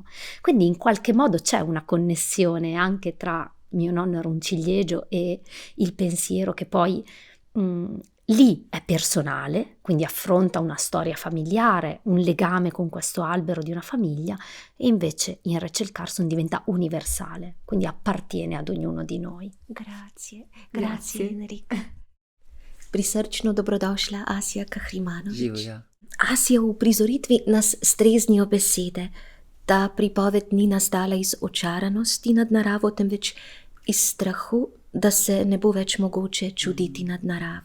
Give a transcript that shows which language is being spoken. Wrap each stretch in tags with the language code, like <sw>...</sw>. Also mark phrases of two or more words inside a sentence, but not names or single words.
<it>Quindi in qualche modo c'è una connessione anche tra Mio nonno era un ciliegio e il pensiero che poi lì è personale, quindi affronta una storia familiare, un legame con questo albero di una famiglia, e invece in Rachel Carson diventa universale, quindi appartiene ad ognuno di noi. Grazie Enrico.</it> <sl>Prisrčno dobrodošla Asja Kahrimanović. Živja. Asja, v prizoritvi nas streznijo besede. Ta pripoved ni nastala iz očaranosti nad naravo, temveč iz strahu, da se ne bo več mogoče čuditi nad naravo.</sl>